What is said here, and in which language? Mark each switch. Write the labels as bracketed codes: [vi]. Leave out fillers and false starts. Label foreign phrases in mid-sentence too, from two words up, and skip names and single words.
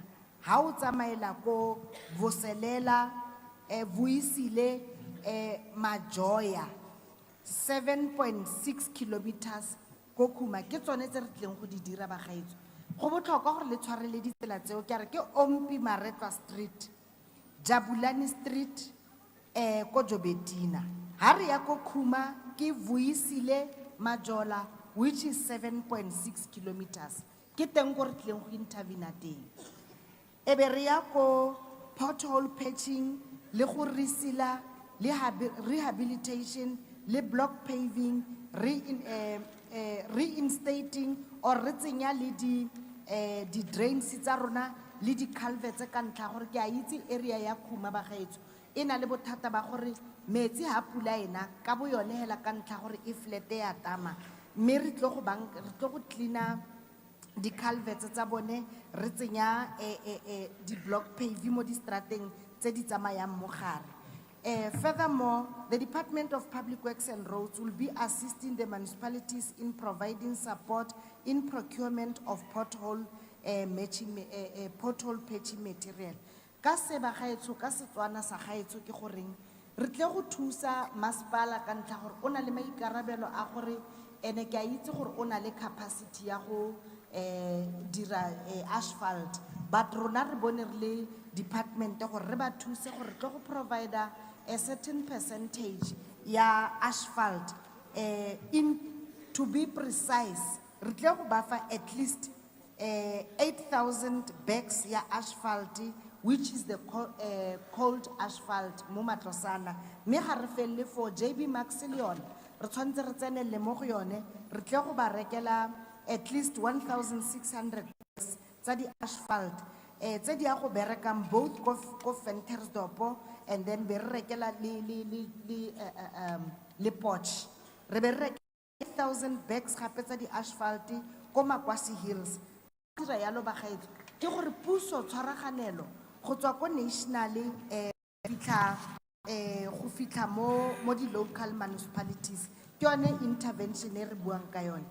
[tn] Ha o tsamaela ko Voselela, Vuisile, Majoya, 7.6 kilometers ko Khuma. Ke tsone tse re tlileng go di dira bagaetso. Go botlhokwa gore le tshwarele ditsela tseo ke re ke Ompi Maretlwa Street, Jabulani Street, ko Jobetina. Ha re ya ko Khuma ke Vuisile, Majola, [en] which is 7.6 kilometers. [tn] Ke teng go re tlileng go intervene teng. Ebe re ya ko [en] pothole patching, [tn] le go risila, le rehabilitation, le [en] block paving, reinstating or [tn] re tsenya le di drains tsa rona le di culverts ka ntlha gore ke a itse area ya Khuma bagaetso e na le bothata ba gore metsi ha pula ena ka bo yone hela ka ntlha gore e flete ya tama, mme re tlo go cleana di culverts tsa bone, re tsenya di [en] block paving [tn] mo di strateng tse di tsamayang mo gare. [en] Furthermore, the Department of Public Works and Roads will be assisting the municipalities in providing support in procurement of pothole patching material. [tn] Ka se bagaetso ka Setswana sa gaetso ke goreng re tle go thusa masepala ka ntlha gore o na le maikarabelo a gore ene ke a itse gore o na le capacity ya go dira asphalt, but rona re bone re le department gore re ba thuse gore re tlo go provide [en] a certain percentage [tn] ya asphalt, [en] to be precise [tn] re tle go ba fa [en] at least 8,000 bags [tn] ya asphalt, [en] which is the cold asphalt [tn] mo Matlosana. Me ga re felle for JB Max le yone re tshwantse re tsenelle mo go yone, re tle go ba rekela [en] at least 1,600 bags [tn] tsa di asphalt, tse di a go berekang both ko Ventersdorp [en] and then [tn] be re rekela le Potch. Re be re 8,000 bags gape tsa di asphalt ko Makwasi Hills. Dira yalo bagaetso ke gore puso tshwaraganelo go tswa ko national go fitlha mo di local municipalities ke yone intervention e re buang ka yone.